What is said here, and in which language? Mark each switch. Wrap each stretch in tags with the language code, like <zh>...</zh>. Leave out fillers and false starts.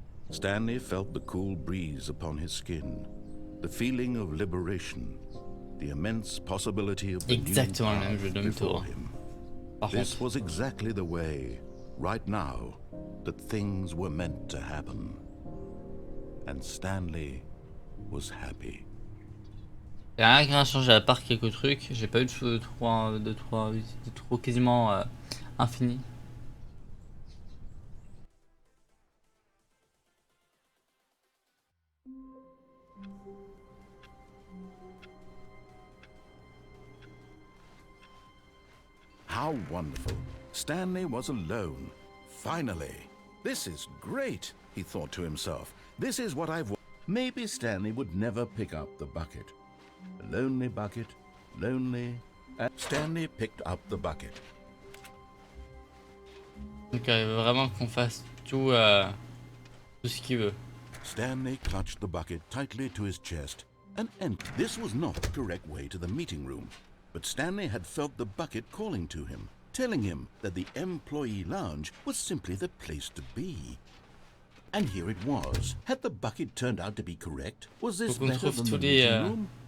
<en>Stanley felt the cool breeze upon his skin, the feeling of liberation, the immense possibility of the new path before him. This was exactly the way, right now, that things were meant to happen. And Stanley was happy.</en> <fr>Il n'y a rien qui a changé à part quelques trucs. J'ai pas eu de trop quasiment infini.</fr> <en>How wonderful. Stanley was alone. Finally. This is great, he thought to himself. This is what I've... Maybe Stanley would never pick up the bucket. A lonely bucket, lonely... Stanley picked up the bucket.</en> <fr>Donc il veut vraiment qu'on fasse tout ce qu'il veut.</fr> <en>Stanley clutched the bucket tightly to his chest and this was not the correct way to the meeting room. But Stanley had felt the bucket calling to him, telling him that the employee lounge was simply the place to be. And here it was. Had the bucket turned out to be correct? Was this better than the meeting room?</en>